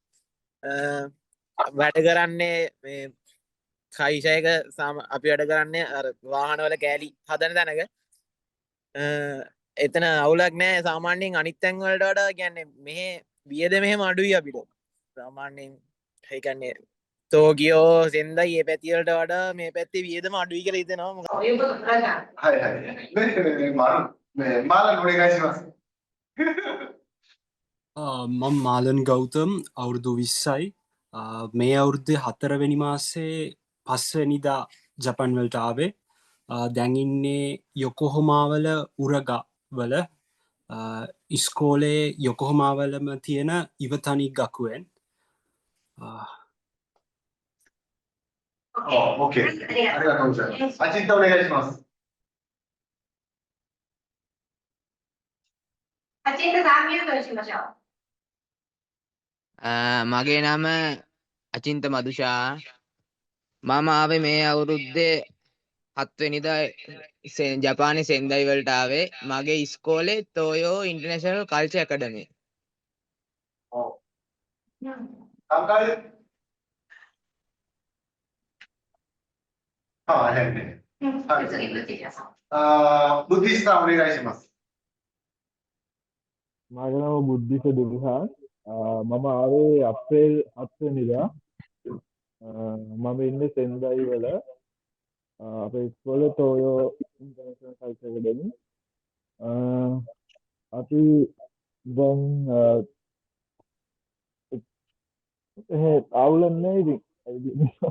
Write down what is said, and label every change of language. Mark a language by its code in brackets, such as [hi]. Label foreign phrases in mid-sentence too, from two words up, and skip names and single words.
[si] වැඩ කරන්නේ මේ කයිෂයක අපි වැඩ කරන්නේ අර වාහනවල කෑලි හදන තැනක. එතන අවුලක් නැහැ සාමාන්‍යයෙන් අනිත් තැන් වලට වඩා කියන්නේ මෙහෙ වියද මෙහෙම අඩුයි අපිට. සාමාන්‍යයෙන් ඒ කියන්නේ තෝකියෝ සෙන්දයි ඒ පැති වලට වඩා මේ පැත්තේ වියදම අඩුයි කියලා හිතෙනවා. [ja] そういうことからじゃん。はいはい。マーランお願いします。 [si] මම මාලන් ගෞතම් අවුරුදු 20යි මේ අවුරුද්දේ 4 වෙනි මාසේ 5 වෙනිදා ජපන් වලට ආවේ දැන් ඉන්නේ යොකොහාමාවල උරගා වල ඉස්කෝලේ යොකොහාමාවලම තියෙන ඉවතනි ගකුවෙන් [ja] オッケー。ありがとうございます。あちんとお願いします。 [si] අචින්ත සාමියට තෝරන්න. මගේ නම අචින්ත මදුෂා මම ආවේ මේ අවුරුද්දේ 7 වෙනිදා ජපානයේ සෙන්දයි වලට ආවේ මගේ ඉස්කෝලේ තෝයෝ ඉන්ටර්නැෂනල් කල්චර් ඇකඩමි [ja] 何回あ、はいね。はい。次ブッティさん。ブッディスターお願いします。 [si] මගේ නම බුද්ධික දුරුහාන් මම ආවේ අප්‍රේල් 7 වෙනිදා මම ඉන්නේ සෙන්දයි වල අපේ ඉස්කෝලේ තෝයෝ ඉන්ටර්නැෂනල් කල්චර් ඇකඩමි අපි දැන් අවුලක් නැහැ ඉතින්